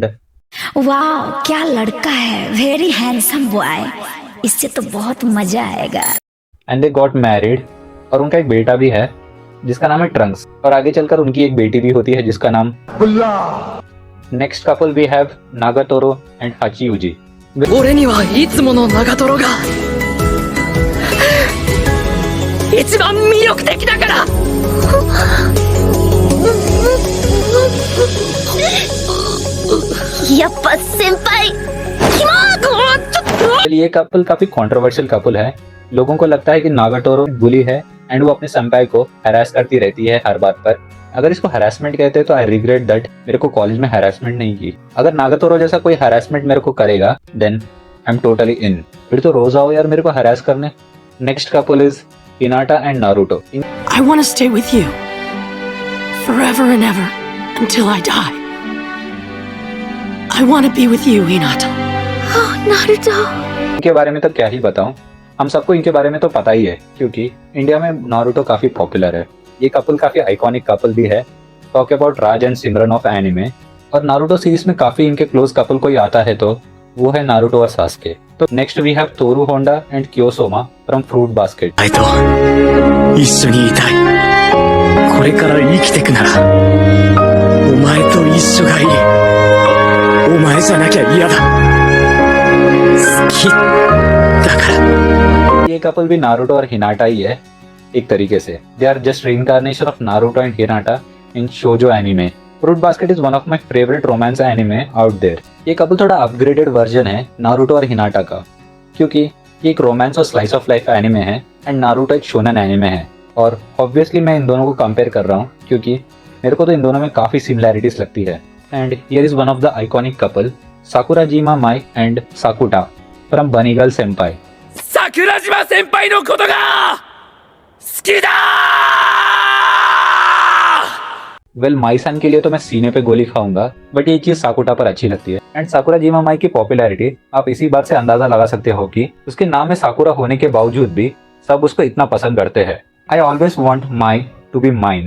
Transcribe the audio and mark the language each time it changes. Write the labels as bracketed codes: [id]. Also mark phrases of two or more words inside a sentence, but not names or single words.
[hi] वाह क्या लड़का है, [en] very handsome boy, [hi] इससे तो बहुत मजा आएगा। [en] and they got married [hi] और उनका एक बेटा भी है जिसका नाम है ट्रंक्स, और आगे चलकर उनकी एक बेटी भी होती है जिसका नाम [en] next couple we have Nagatoro and Hachiouji. [ja] 俺にはいつもの長瀞が一番魅力的だから。やっぱ先輩 [hi] ये कपल काफी [en] controversial couple [hi] है। लोगों को लगता है कि नागातोरो बुली है एंड वो अपने संपाई को हैरास करती रहती है हर बात पर। अगर इसको हैरासमेंट कहते हैं तो [en] I regret that [hi] मेरे को कॉलेज में हैरासमेंट नहीं की। अगर नागातोरो जैसा कोई हैरासमेंट मेरे को करेगा [en] then I am totally in. [hi] फिर तो रोज आओ यार मेरे को हैरास करने। [en] next couple is Hinata and Naruto. I want to stay with you forever and ever until I die. I want to be with you, Hinata. Oh, Naruto. [hi] इनके बारे में तो क्या ही बताऊं, हम सबको इनके बारे में तो पता ही है क्योंकि इंडिया में नारुतो काफी पॉपुलर है। ये कपल काफी [en] iconic couple [hi] भी है। [en] talk about Raj and Simran of anime. [hi] और नारुतो सीरीज में काफी इनके क्लोज कपल कोई आता है तो वो है नारुतो और सास्के। [en] तो next we have Tohru Honda and Kyo Sohma from Fruits Basket। [ja] あいと一緒にいたい。これから生きてくならお前と一緒がいい。お前じゃなきゃ嫌だ。好きだから。 [hi] ये कपल भी नारुतो और हिनाटा ही है एक तरीके से। [en] They are just reincarnation of Naruto and Hinata in shojo anime. Fruits Basket is one of my favorite romance anime out there. [hi] ये कपल थोड़ा [en] upgraded version [hi] है नारुतो और हिनाटा का, क्योंकि ये एक रोमांस और [en] slice of life [hi] एनिमे है एंड नारुतो एक शोनन एनिमे है। और ऑब्वियसली मैं इन दोनों को कंपेयर कर रहा हूँ क्योंकि मेरे को तो इन दोनों में काफी सिमिलैरिटीज लगती है। [en] And here is one of the iconic couple Sakurajima Mai and Sakuta from Bunny Girl Senpai. [ja] 桜島先輩のことが好きだ。 [en] well my son [hi] के लिए तो मैं सीने पे गोली खाऊंगा, बट ये चीज साकुटा पर अच्छी लगती है। एंड साकुराजीमा माई की पॉपुलैरिटी आप इसी बात से अंदाजा लगा सकते हो कि उसके नाम में साकुरा होने के बावजूद भी सब उसको इतना पसंद करते हैं। [en] I always want Mai to be mine.